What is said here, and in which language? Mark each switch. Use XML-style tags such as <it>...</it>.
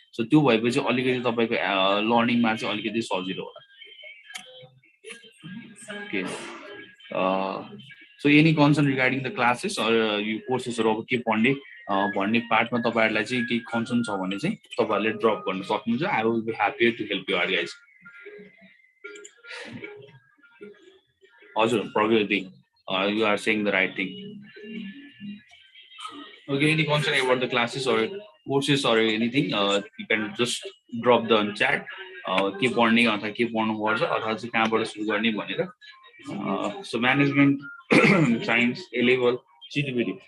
<ne>So त्यो भएपछि अलिकति तपाईँको लर्निङमा चाहिँ अलिकति सजिलो होला।</ne> <en>okay, so any concern regarding the classes</en> <ne>यो कोर्सेसहरू अब के पढ्ने भन्ने पार्टमा तपाईँहरूलाई चाहिँ केही कन्सर्न छ भने चाहिँ तपाईँहरूले ड्रप गर्न सक्नुहुन्छ।</ne> <en>I will be happy to help you guys. हजुर Pragati, you are saying the right thing. Okay, any concern about the classes or courses or anything, you can just drop the chat.</en> <ne>के पढ्ने अथवा के पढ्नुपर्छ अथवा चाहिँ कहाँबाट सुरु गर्ने भनेर।</ne> <en>So management, science, A level, CTEVT.</en>